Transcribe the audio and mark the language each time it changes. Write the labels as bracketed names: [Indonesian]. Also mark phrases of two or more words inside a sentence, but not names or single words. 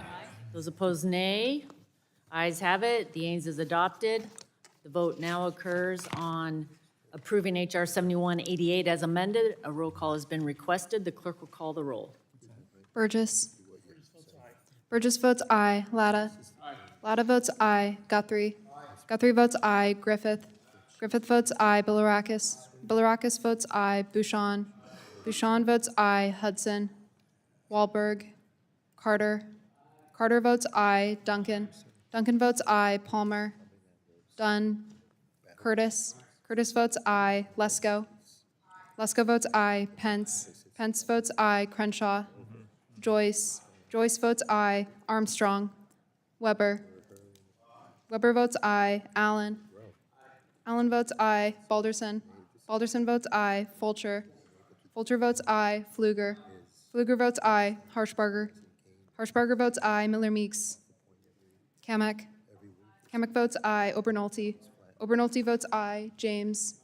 [English] Those opposed, nay. Ayes have it. The ayes is adopted. The vote now occurs on approving H.R. 7188 as amended. A roll call has been requested. The clerk will call the roll. Burgess. Burgess votes aye. Latta. Latta votes aye. Guthrie. Guthrie votes aye. Griffith. Griffith votes aye. Bilirakis. Bilirakis votes aye. Bouchon. Bouchon votes aye. Hudson. Wahlberg. Carter. Carter votes aye. Duncan. Duncan votes aye. Palmer. Dunn. Curtis. Curtis votes aye. Lesko. Lesko votes aye. Pence. Pence votes aye. Crenshaw. Joyce. Joyce votes aye. Armstrong. Weber. Weber votes aye. Allen. Allen votes aye. Balderson. Balderson votes aye. Fulcher. Fulcher votes aye. Pfluger. Pfluger votes aye. Harshbarger. Harshbarger votes aye. Miller Meeks. Kamek. Kamek votes aye. Obernolte. Obernolte votes aye. James.